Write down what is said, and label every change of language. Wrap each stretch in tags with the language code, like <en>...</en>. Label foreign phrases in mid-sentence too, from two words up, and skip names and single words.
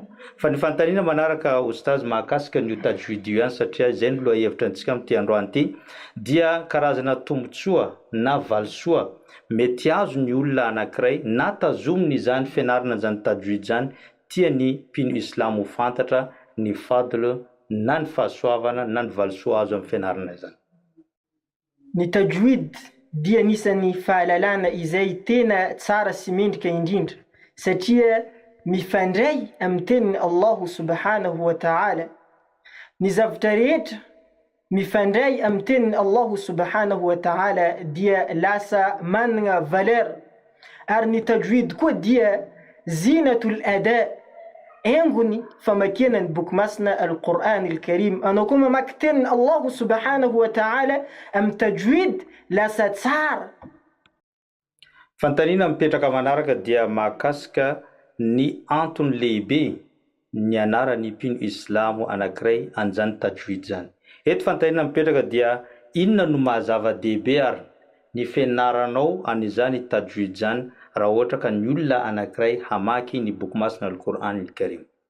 <mg>Fa ny fanontaniana manaraka ustaz mahakasika ny tajwid io ihany satria izay no lohahevitra antsika amin'ity androany ity dia karazana tombotsoa na valisoa mety azo ny olona anankiray na tazominy izany fianarana an'izany tajwid zany tiany mpino islamo ho fantatra ny fadl na ny fahasoavana na ny valisoa azo amin'ny fianarana izany. Ny tajwid dia anisan'ny fahalalana izay tena tsara sy mendrika indrindra satria mifandray amin'ny tenin'ny</mg> <ar>الله سبحانه وتعالى.</ar> <mg>Ny zavatra rehetra mifandray amin'ny tenin'ny</mg> <ar>الله سبحانه وتعالى</ar> <mg>dia lasa manana valeur. Ary ny tajwid koa dia</mg> <ar>زينة الأداء,</ar> <mg>engony famakiana ny boky masina Al-Qur'an Al-Karim. Anao koa mamaky tenin'ny</mg> <ar>الله سبحانه وتعالى</ar> <mg>amin'ny tajwid lasa tsara. Fantaniana mipetraka manaraka dia mahakasika ny antony lehibe ny anaran'ny mpino islamo anankiray an'izany tajwid zany. Eto fantaniana mipetraka dia inona no mahazava-dehibe ary ny fianaranao an'izany tajwid zany raha ohatra ka ny olona anankiray hamaky ny boky masina Al-Qur'an Al-Karim.</mg>